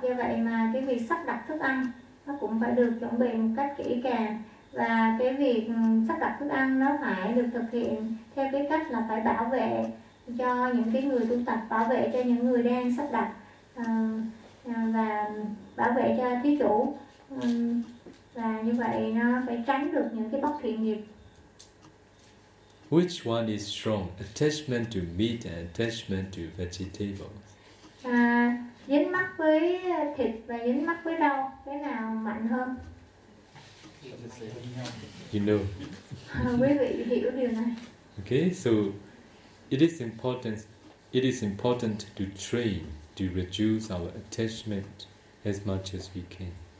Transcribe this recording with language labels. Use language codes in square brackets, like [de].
[vi] Như vậy mà cái việc sắp đặt thức ăn nó cũng phải được chuẩn bị một cách kỹ càng, và cái việc sắp đặt thức ăn nó phải được thực hiện theo cái cách là phải bảo vệ cho những cái người tu tập, bảo vệ cho những người đang sắp đặt, và bảo vệ cho thí chủ, và như vậy nó phải tránh được những cái bất thiện nghiệp. [en] Which one is strong? Attachment to meat and attachment to vegetables. [vi] Dính mắc với thịt và dính mắc với rau, cái nào mạnh hơn? [en] You know. [vi] Quý vị hiểu điều này. [en] Okay, so it is important to train to reduce our attachment as much as we can.